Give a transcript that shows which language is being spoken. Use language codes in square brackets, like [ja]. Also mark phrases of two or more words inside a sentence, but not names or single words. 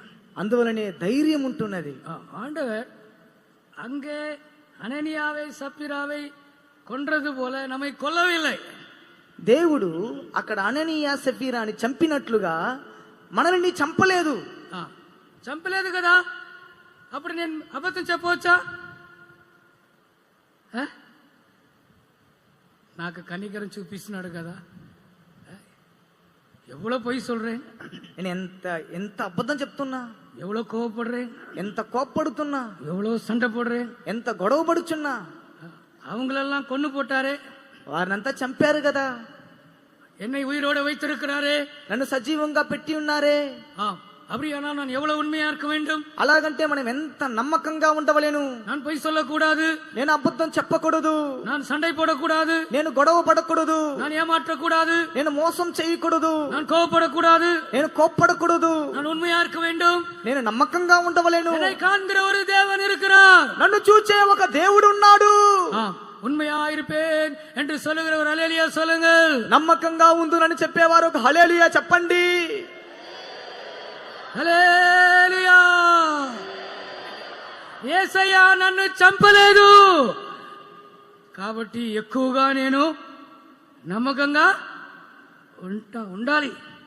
[te] అందువలనే ధైర్యం ఉంటున్నది. [ta] ஆண்டவர் அங்கே அனனியாவை சப்பீராவை கொன்றது போல நம்மை கொல்லவில்லை. [te] దేవుడు అక్కడ అననీయ సఫీరాని చంపినట్లుగా మనల్ని చంపలేదు. చంపలేదు కదా, అప్పుడు నేను అబద్ధం చెప్పవచ్చా? నాకు కనికరం చూపిస్తున్నాడు కదా, [ta] எவ்வளவு பொய் சொல்றேன், [te] నేను ఎంత అబద్ధం చెప్తున్నా, [ta] எவ்வளவு கோவப்படுறேன், [te] ఎంత కోప్పడుతున్నా, [ta] எவ்வளவு சண்டை போடுறேன், [te] ఎంత గొడవ పడుచున్నా. [ta] அவங்களெல்லாம் கொன்னு போட்டாரே, [te] వారినంతా చంపారు కదా, [ta] என்னை உயிரோட வைத்திருக்கிறாரே, [te] నన్ను సజీవంగా పెట్టి ఉన్నారే. [ta] அப்படியானா நான் எவ்வளவு உண்மையா இருக்க வேண்டும்? [te] అలాగంటే మనం ఎంత నమ్మకంగా ఉండవలేను. [ta] நான் பொய் சொல்லக்கூடாது, [te] నేను అబద్ధం చెప్పకూడదు, [ta] நான் சண்டை போடக்கூடாது, [te] నేను గొడవ పడకూడదు, [ta] நான் ஏமாற்றக்கூடாது, [te] నేను మోసం చేయకూడదు, [ta] நான் கோவப்படக்கூடாது, [te] నేను కోప్పడకూడదు, [ta] நான் உண்மையா இருக்க வேண்டும், [te] నేను నమ్మకంగా ఉండవలేను. [ta] என்னை காண்கிற ஒரு தேவன் இருக்கிறார், [te] నన్ను చూచే ఒక దేవుడు ఉన్నాడు. [ta] உண்மையா இருப்பேன் என்று சொல்லுகிற ஒரு ஹல்லேலூயா சொல்லுங்கள். [te] నమ్మకంగా ఉందునని చెప్పేవారు ఒక హల్లెలూయా చెప్పండి. హల్లెలూయా యేసయ్య నన్ను చంపలేదు కాబట్టి ఎక్కువగా నేను నమ్మకంగా ఉండాలి.